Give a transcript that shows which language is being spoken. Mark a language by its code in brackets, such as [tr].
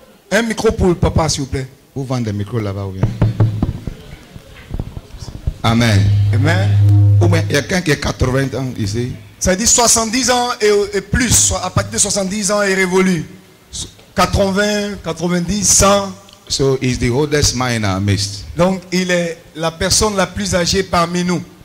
[fr] Un micro pour le papa, s'il vous plaît. vous vendez le micro là-bas ou bien? Amen. Amen. Ou bien il y a quelqu'un qui a 80 ans ici. Ça veut dire 70 ans et plus. À partir de 70 ans et révolu. 80, 90, 100. [en] So he's the oldest man in our midst. [fr] Donc, il est la personne la plus âgée parmi nous.